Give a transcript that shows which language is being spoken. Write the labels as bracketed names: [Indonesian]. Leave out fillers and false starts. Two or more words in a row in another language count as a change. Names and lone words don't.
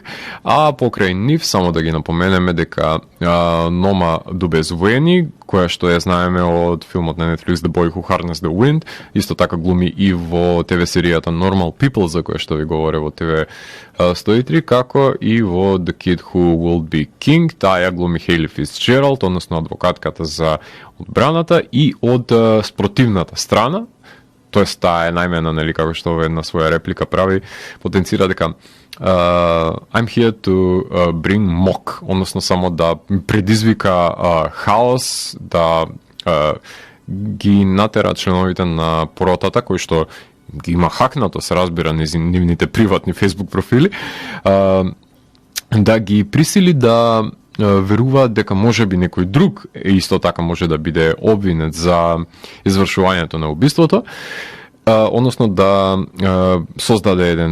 [Macedonian] А покрај нив, само да ги напоменеме дека Нома Дубезвуени, која што ја знаеме од филмот на Netflix The Boy Who Harnessed the Wind, исто така глуми и во ТВ серијата Normal People, за која што ви говоре во ТВ 103, како и во The Kid Who Will Be King. Таа ја глуми Хейли Фицджералд, односно адвокатката за одбраната, и од спротивната страна, тоест таа е најмена, нели, како што во една своја реплика прави, потенцира дека [English] I'm here to bring mock, [Macedonian] односно само да предизвика хаос, да ги натера членовите на поротата, кои што ги има хакнато, се разбира, нивните приватни Facebook профили, да ги присили да веруваат дека можеби некој друг исто така може да биде обвинет за извршувањето на убиството, односно да создаде еден